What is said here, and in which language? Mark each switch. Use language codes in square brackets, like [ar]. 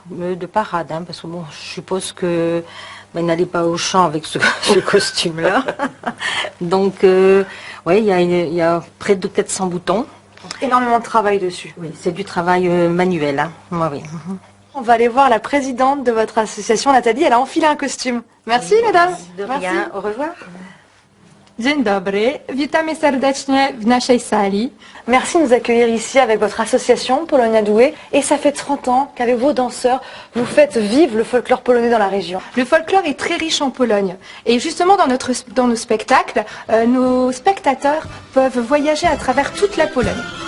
[fr] Hein, parce que bon, je suppose que il n'allait pas au champ avec ce costume-là. Donc, oui, il y a près de 400 boutons. Énormément de travail dessus. Oui, c'est du travail manuel. Hein. Oui. On va aller voir la présidente de votre association, Nathalie. Elle a enfilé un costume. Merci, mesdames. De rien. Au revoir. [pl] Dzień dobry, witamy serdecznie w naszej sali. [fr] Merci de nous accueillir ici avec votre association Polonia Doué. Et ça fait 30 ans qu'avec vos danseurs, vous faites vivre le folklore polonais dans la région. Le folklore est très riche en Pologne. Et justement, dans nos spectacles, nos spectateurs peuvent voyager à travers toute la Pologne.